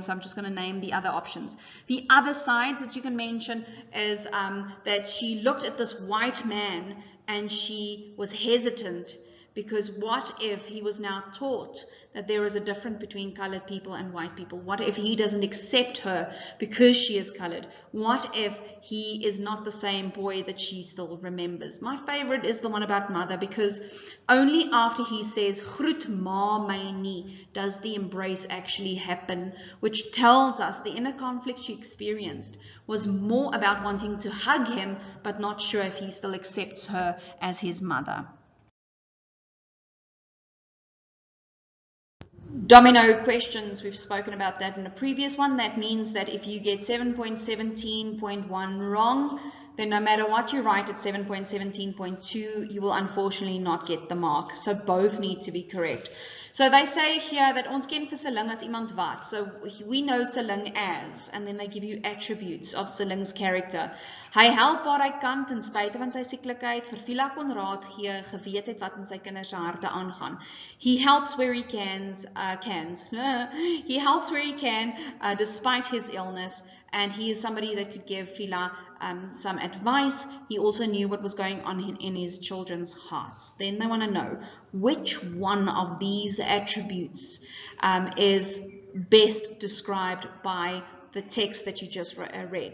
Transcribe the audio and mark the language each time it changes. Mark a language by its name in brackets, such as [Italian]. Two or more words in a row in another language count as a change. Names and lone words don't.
[English] So I'm just going to name the other options. The other sides that you can mention is that she looked at this white man and she was hesitant, because what if he was now taught that there is a difference between colored people and white people? What if he doesn't accept her because she is colored? What if he is not the same boy that she still remembers? My favorite is the one about mother, because only after he says, [Afrikaans] "Groet ma my nie," [English] does the embrace actually happen, which tells us the inner conflict she experienced was more about wanting to hug him, but not sure if he still accepts her as his mother. Domino questions, we've spoken about that in a previous one. That means that if you get 7.17.1 wrong, then no matter what you write at 7.17.2, you will unfortunately not get the mark. So both need to be correct. So they say here that [Afrikaans] ons ken vir Seling as iemand wat. [English] So we know Seling as, and then they give you attributes of Seling's character. [Afrikaans] Hy help waar hy kan ten spyte van sy sieklikheid, vir Fiela kon raad gee, geweet het wat in sy kinders se harte aangaan. [English] He helps where he can, he helps where he can despite his illness, and he is somebody that could give Fiela some advice. He also knew what was going on in his children's hearts. Then they want to know which one of these attributes is best described by the text that you just read.